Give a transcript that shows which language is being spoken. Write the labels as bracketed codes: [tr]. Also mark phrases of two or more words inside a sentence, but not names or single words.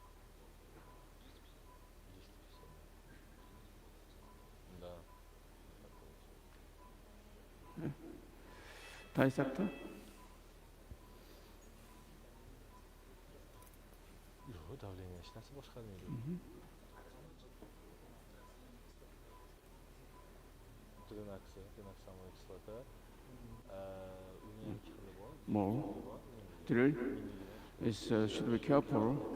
[ru] Да. Dissector. [uz] Давление hech narsa boshqarmaydi. [ru] Demak самая кислота. [en] More. Drill. should be careful.